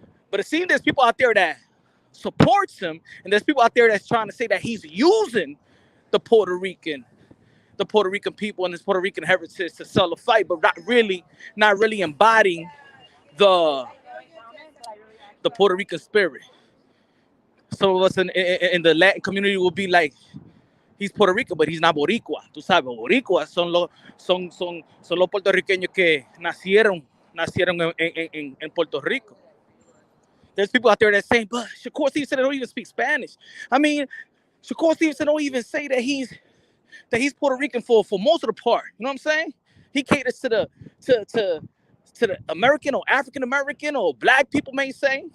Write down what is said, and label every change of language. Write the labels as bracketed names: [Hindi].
[English] But it seems there's people out there that supports him, and there's people out there that's trying to say that he's using the Puerto Rican people and his Puerto Rican heritage to sell a fight, but not really embodying the Puerto Rican spirit. Some of us in the Latin community will be like, he's Puerto Rican, but he's not Boricua. [Spanish] Tú sabes, [English] Boricua [Spanish] son los puertorriqueños que nacieron en Puerto Rico. [English] There's people out there that saying, but Shakur Stevenson don't even speak Spanish. I mean, Shakur Stevenson don't even say that he's Puerto Rican for most of the part. You know what I'm saying? He caters to the American or African American or black people may say.